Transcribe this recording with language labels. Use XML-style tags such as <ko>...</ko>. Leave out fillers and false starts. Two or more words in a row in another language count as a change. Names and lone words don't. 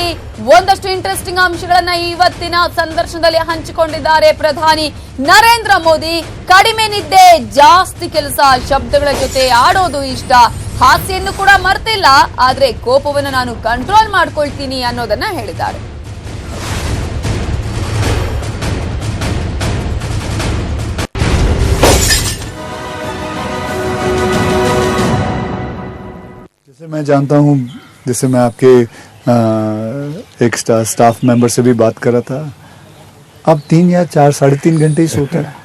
<kn>ಒಂದಷ್ಟು ಇಂಟ್ರೆಸ್ಟಿಂಗ್ ಅಂಶಗಳನ್ನ ಇವತ್ತಿನ ಸಂದರ್ಶನದಲ್ಲಿ ಹಂಚಿಕೊಂಡಿದ್ದಾರೆ ಪ್ರಧಾನಿ ನರೇಂದ್ರ ಮೋದಿ. ಕಡಿಮೆ ನಿದ್ದೆ, ಜಾಸ್ತಿ ಕೆಲಸ, ಶಬ್ದಗಳ ಜೊತೆ ಆಡೋದು ಇಷ್ಟ. ಹಾಸ್ಯನ್ನು ಕೂಡ ಮರ್ತಿಲ್ಲ, ಆದ್ರೆ ಕೋಪವನ್ನು ನಾನು ಕಂಟ್ರೋಲ್ ಮಾಡ್ಕೊಳ್ತೀನಿ ಅನ್ನೋದನ್ನ ಹೇಳಿದ್ದಾರೆ.</kn> <hi>जैसे मैं जानता हूँ, जैसे मैं आपके एक</hi> <en>staff member</en> <hi>से भी बात कर रहा था, आप 3 या 4 साढ़े 3 घंटे ही सोते हैं.</hi>